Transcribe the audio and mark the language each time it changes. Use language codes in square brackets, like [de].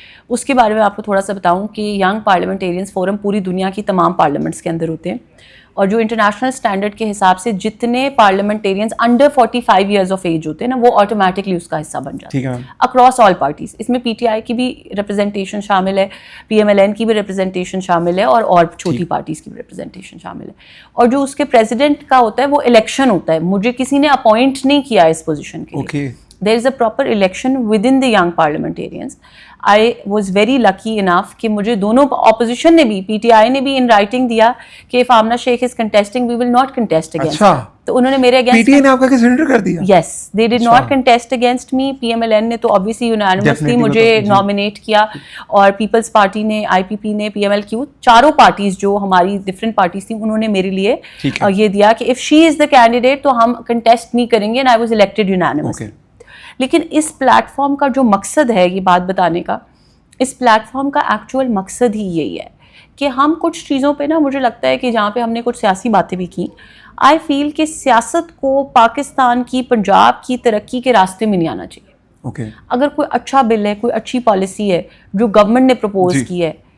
[ur] اس کے بارے میں آپ کو تھوڑا سا بتاؤں کہ ینگ پارلیمنٹیرینز فورم پوری دنیا کی تمام پارلیمنٹس کے اندر ہوتے ہیں, اور جو انٹرنیشنل اسٹینڈرڈ کے حساب سے جتنے parliamentarians under 45 years of age ہوتے ہیں نا, وہ آٹومیٹکلی اس کا حصہ بن جاتے ہیں اکراس آل پارٹیز. اس میں PTI کی بھی ریپرزنٹیشن شامل ہے, PMLN کی بھی ریپرزنٹیشن شامل ہے, اور چھوٹی پارٹیز کی بھی ریپرزنٹیشن شامل ہے. اور جو اس کے پریزیڈنٹ کا ہوتا ہے وہ الیکشن ہوتا ہے, مجھے کسی نے اپوائنٹ نہیں کیا اس پوزیشن کے لیے. [en] There is a proper election within the young parliamentarians. I was very lucky enough [ur] کہ مجھے دونوں اپوزیشن نے بھی, PTI نے بھی ان رائٹنگ دیا کہ [en] if Amna Sheikh is contesting, we will not contest against her. [ur] تو انہوں نے میرے اگینسٹ PTI نے آپ کا سرنڈر کر دیا. [en] Yes, they did not contest against me. [ur] PMLN نے تو obviously unanimously مجھے نامینیٹ کیا, اور پیپلز پارٹی نے, IPP نے, PMLQ, چاروں پارٹیز جو ہماری ڈفرینٹ پارٹیز تھیں, انہوں نے میرے لیے یہ دیا کہ [en] if she is the candidate [ur] تو ہم کنٹیسٹ نہیں کریں گے, [en] and I was elected unanimously. [ur] لیکن اس پلیٹ فارم کا جو مقصد ہے یہ بات بتانے کا, اس پلیٹ فارم کا ایکچوئل مقصد ہی یہی ہے کہ ہم کچھ چیزوں پہ نا, مجھے لگتا ہے کہ جہاں پہ ہم نے کچھ سیاسی باتیں بھی کی, آئی فیل کہ سیاست کو پاکستان کی, پنجاب کی ترقی کے راستے میں نہیں آنا چاہیے. اگر کوئی اچھا بل ہے, کوئی اچھی پالیسی ہے جو گورنمنٹ نے پرپوز کی ہے,